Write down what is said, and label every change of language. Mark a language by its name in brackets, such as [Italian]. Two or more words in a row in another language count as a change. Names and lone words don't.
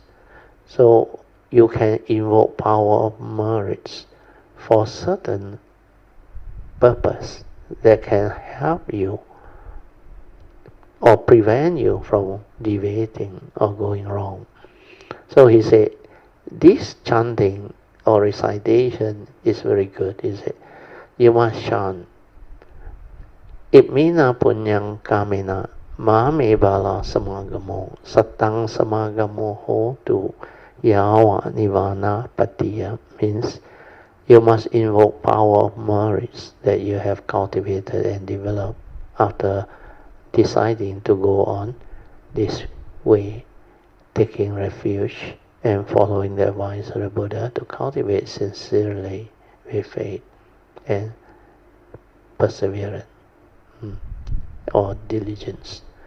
[English] So you can invoke power of merits for certain purpose that can help you or prevent you from deviating or going wrong. So he said, this chanting or recitation is very good. He said, you must chant [Pali] Imina punyang kamena mame bala samagamo satang samagamo hotu yawa nivana patiya. [English] Means you must invoke power of merits that you have cultivated and developed after deciding to go on this way, taking refuge and following the advice of the Buddha to cultivate sincerely with faith and perseverance or diligence.